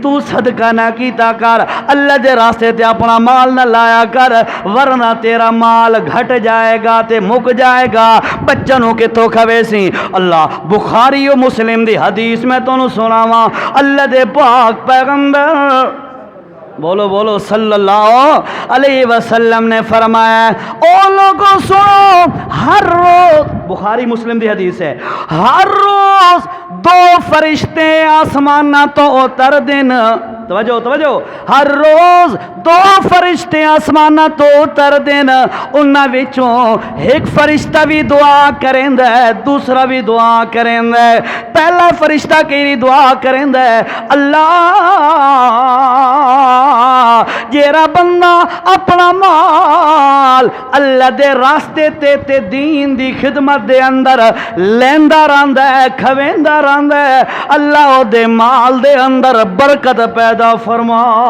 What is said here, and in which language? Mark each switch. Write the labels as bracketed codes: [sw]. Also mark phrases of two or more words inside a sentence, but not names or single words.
[pa] تو صدقہ نہ کیتا کر، اللہ دے راستے تے اپنا مال نہ لایا کر، ورنہ تیرا مال گھٹ جائے گا تے مک جائے گا. بچوں نوں کتھوں کھویسی؟ اللہ بخاری اور مسلم دی حدیث میں تہانوں سناواں، اللہ دے پاک پیغمبر بولو بولو [ar] صلى الله عليه وسلم [pa] نے فرمایا، او لوگوں سنو، ہر روز، بخاری مسلم دی حدیث ہے، ہر روز دو فرشتے آسماناں توں اتر دن، توجہ توجہ، ہر روز دو فرشتے آسماناں توں اتر دن، اوہناں وچوں ایک فرشتہ بھی دعا کریندا ہے، دوسرا بھی دعا کریندا ہے. پہلا فرشتہ کیری دعا کریندا ہے، اللہ جیہڑا بندہ اپنا مال اللہ دے راستے تے دین دی خدمت دے اندر لیندا رہندا ہے، کھویندا رہندا ہے، اللہ دے مال دے اندر برکت پیدا فرما.